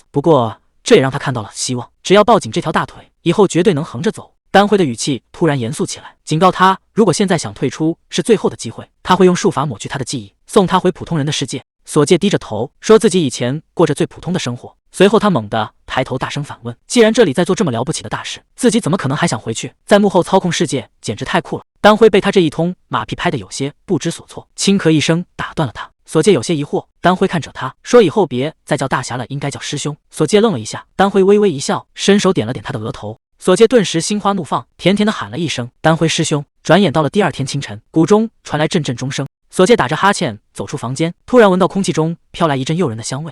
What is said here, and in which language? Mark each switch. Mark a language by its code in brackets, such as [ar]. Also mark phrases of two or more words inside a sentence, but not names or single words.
[zh] 不過這也讓他看到了希望，只要抱緊這條大腿，以後絕對能橫着走。丹輝的語氣突然嚴肅起來，警告他，如果現在想退出，是最後的機會，他會用術法抹去他的記憶，送他回普通人的世界。索介低着頭，說自己以前過着最普通的生活。隨後他猛地抬頭，大聲反問：“既然這裡在做這麼了不起的大事，自己怎麼可能還想回去？在幕後操控世界，簡直太酷了！”丹輝被他這一通馬屁拍得有些不知所措，輕咳一聲打斷了他。索介有些疑惑，丹輝看着他說：“ 以後別再叫大俠了，應該叫師兄。” 索介愣了一下，丹輝微微一笑，伸手點了點他的額頭。索介頓時心花怒放，甜甜地喊了一聲：“丹輝師兄！” 轉眼到了第二天清晨，谷中傳來陣陣鐘聲。索介打着哈欠走出房間，突然聞到空氣中飄來一陣誘人的香味。